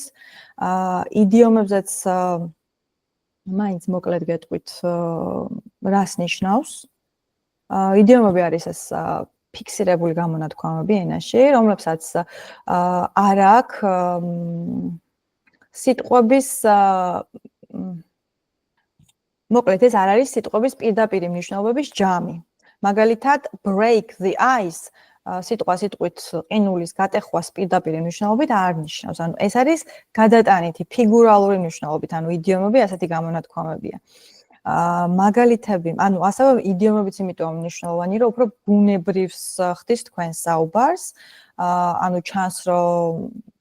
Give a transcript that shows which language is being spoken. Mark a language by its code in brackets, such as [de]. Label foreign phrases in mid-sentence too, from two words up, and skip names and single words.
[ka] იდიომებზეც მაინც მოკლედ გეტყვით, რას ნიშნავს იდიომები არის ეს ფიქსირებული გამონათქვამები ენაში, რომლებსაც არ აქვს სიტყვების მოკლედ ეს არ არის სიტყვების პირდაპირი მნიშვნელობების ჯამი. მაგალითად, [en] break the ice [ka] სიტყვით ყინულის გატეხვას პირდაპირი მნიშვნელობით არ ნიშნავს. ანუ ეს არის გადატანითი ფიგურალური მნიშვნელობით, ანუ იდიომები ასეთი გამონათქვამებია. მაგალითები, ანუ ასევე იდიომებიც იმიტომ მნიშვნელოვანი, რომ უფრო ბუნებრივს ხდის თქვენ საუბარს, ანუ ჩანს, რომ